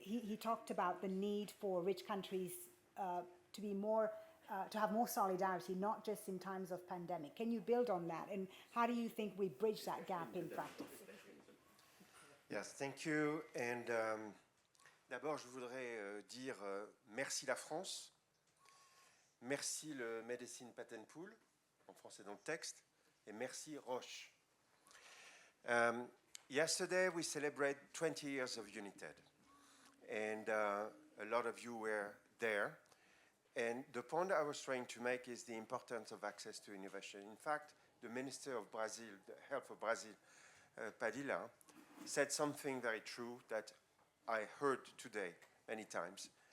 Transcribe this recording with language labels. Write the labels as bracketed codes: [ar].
[en] He talked about the need for rich countries to be more, to have more solidarity, not just in times of pandemic. Can you build on that? And how do you think we bridge that gap in practice? Yes, thank you. [fr] And d'abord, je voudrais dire merci la France, merci le Medicine Patent Pool, en français dans le texte, et merci Roche. [en] Yesterday, we celebrated 20 years of UNITED, and a lot of you were there. And the point I was trying to make is the importance of access to innovation. In fact, the Minister of Brazil, the Health of Brazil, Padilla, said something very true that I heard today many times.